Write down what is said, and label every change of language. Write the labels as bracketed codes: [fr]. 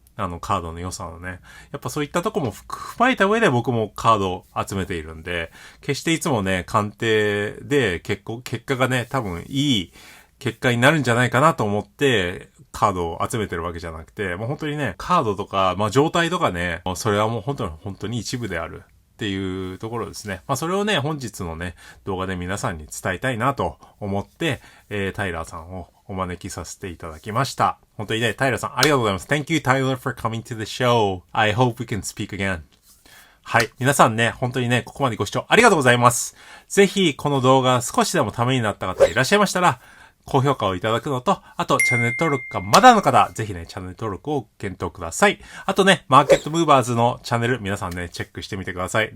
[ja] カードの良さのね。やっぱそういったとこも踏まえた上で僕もカードを集めているんで、決していつもね、鑑定で結果がね、多分いい結果になるんじゃないかなと思って、カードを集めてるわけじゃなくて、本当にね、カードとか、状態とかね、それはもう本当に一部であるっていうところですね。それをね、本日のね、動画で皆さんに伝えたいなと思って、タイラーさんをお招きさせていただきました。本当にね、タイラーさんありがとうございます。 [en] Thank you, Tyler, for coming to the show. I hope we can speak again. [ja] はい。皆さんね、本当にね、ここまでご視聴ありがとうございます。ぜひ、この動画少しでもためになった方いらっしゃいましたら、高評価をいただくのと、あとチャンネル登録がまだの方、ぜひね、チャンネル登録を検討ください。あとね、マーケットムーバーズのチャンネル、皆さんね、チェックしてみてください。